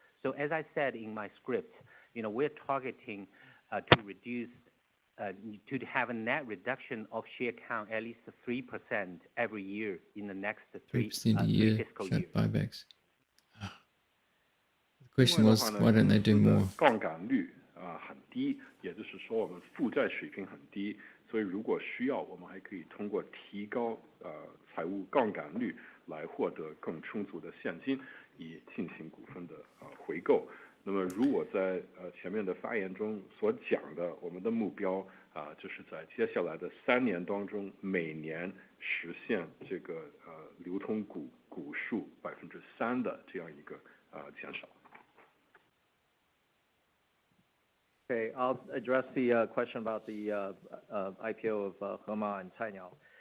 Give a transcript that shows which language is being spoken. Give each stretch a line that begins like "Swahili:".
English: So as I said in my script, we're targeting to reduce, to have a net reduction of share count at least 3% every year in the next three fiscal years. Buybacks. The question was, why don't they do more?
Chinese: 杠杆率很低，也就是说我们负债水平很低，所以如果需要，我们还可以通过提高财务杠杆率来获得更充足的现金，以进行股份的回购。那么如我在前面的发言中所讲的，我们的目标就是在接下来的3年当中，每年实现这个流通股数3%的这样一个减少。
English: Okay, I'll address the question about the IPO of Hema and Cainiao.